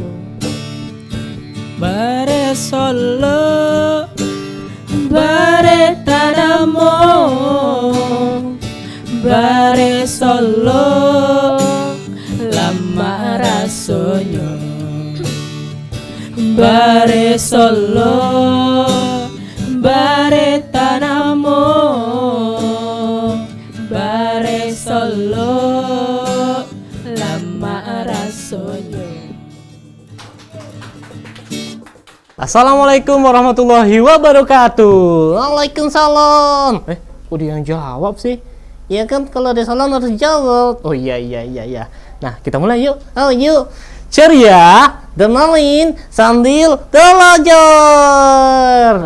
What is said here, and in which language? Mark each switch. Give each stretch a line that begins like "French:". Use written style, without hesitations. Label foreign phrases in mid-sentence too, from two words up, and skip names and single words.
Minangkabau: Bare Solo bare Tadamo bare Solo lama rasonyo bare Solo bare Tanamo bare Solo lama rasonyo.
Arabic: السلام عليكم ورحمة الله وبركاته.
Indonesian: Waalaikumsalam. Kok dia yang jawab sih? Ya kan kalau ada salam harus jawab. Oh iya. Nah, kita mulai yuk. Oh yuk. Ceria, dengerin sambil belajar.